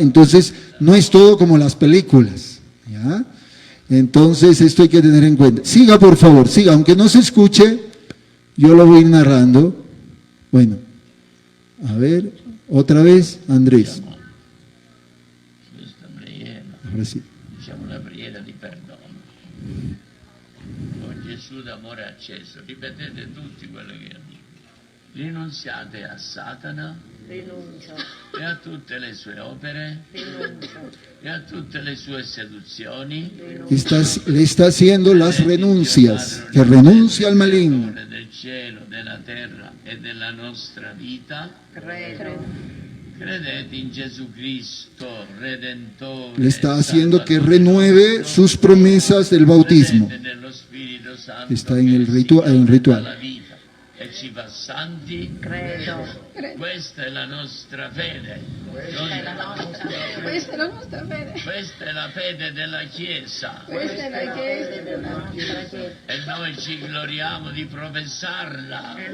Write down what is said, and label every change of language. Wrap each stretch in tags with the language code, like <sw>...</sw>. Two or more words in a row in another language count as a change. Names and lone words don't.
<es>Entonces, no es todo como las películas. ¿Ya? Entonces, esto hay que tener en cuenta. Siga, por favor, siga. Aunque no se escuche, yo lo voy narrando. Bueno, a ver, otra vez, Andrés. Ahora sí.</es> <it>Diciamo una preghiera di perdono. Con Gesù d'amore acceso, ripetete tutti quello che ha detto. Rinunziate a Satana e a tutte le sue opere e a tutte le sue seduzioni.</it> <es>Le está haciendo las renuncias, que renuncia al maligno.</es> <it>Del cielo, della terra e della nostra vita. Credete in Gesù Cristo, Redentore.</it> <es>Le está haciendo que renueve sus promesas del bautismo. Está en el ritual.</es> <it>E ci fa santi. Credo. Questa è la nostra fede. Questa è la nostra fede. Questa è la fede della Chiesa. Questa è la Chiesa della nostra Chiesa. E noi ci gloriamo di professarla.</it>